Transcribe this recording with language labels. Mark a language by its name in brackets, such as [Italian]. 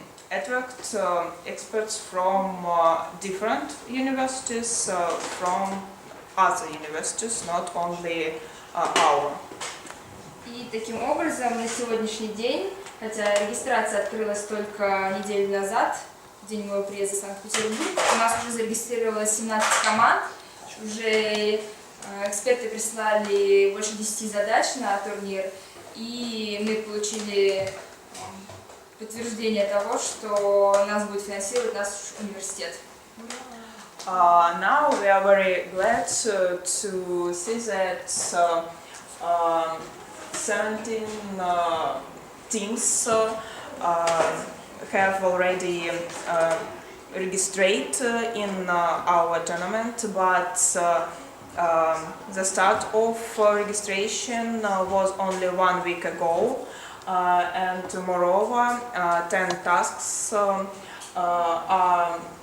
[English] attract experts from different universities, from other universities, not only our. [Russian] И таким образом на сегодняшний день, хотя регистрация открылась только неделю назад, в день моего приезда в Санкт-Петербург, у нас уже зарегистрировалось 17 команд, уже эксперты прислали больше 10 задач на турнир, и мы получили подтверждение того, что нас будет финансировать наш университет. [English] Now we are very glad to see that 17 teams have already registered in our tournament, but the start of registration was only 1 week ago, and moreover 10 tasks are